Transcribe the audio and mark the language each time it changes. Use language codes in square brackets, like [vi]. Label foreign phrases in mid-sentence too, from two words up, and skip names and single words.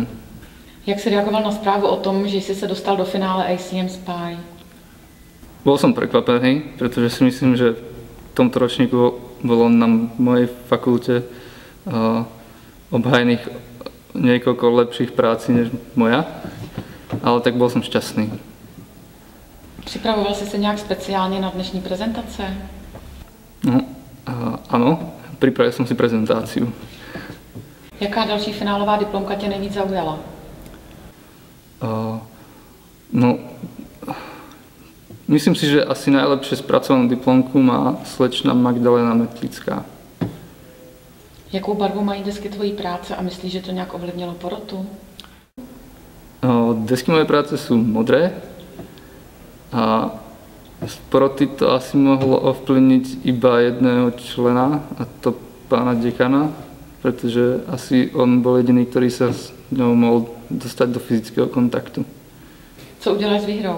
[cs] Jak si reagoval na správu o tom, že jsi se dostal do finále ACM Spy? [sk] Bol som prekvapený, pretože si myslím, že v tomto ročníku bolo na mojej fakulte obhajených niekoľko lepších práci než moja, ale tak bol som šťastný. [cs] Připravoval jsi se nějak speciálně na dnešní prezentace? [sk] No, áno, pripravil som si prezentáciu. [cs] Jaká další finálová diplomka tě nejvíc zaujala? [sk] Myslím si, že asi najlepšie spracovanú diplomku má slečna Magdalena Metlická. [cs] Jakou barvu mají desky tvojí práce a myslíš, že to nějak ovlivnilo porotu? [sk] Desky mojej práce sú modré a z poroty to asi mohlo ovplyvniť iba jedného člena, a to pána dekana, pretože asi on bol jediný, ktorý sa s ňou mohol dostať do fyzického kontaktu. [cs] Co uděláš s výhrou?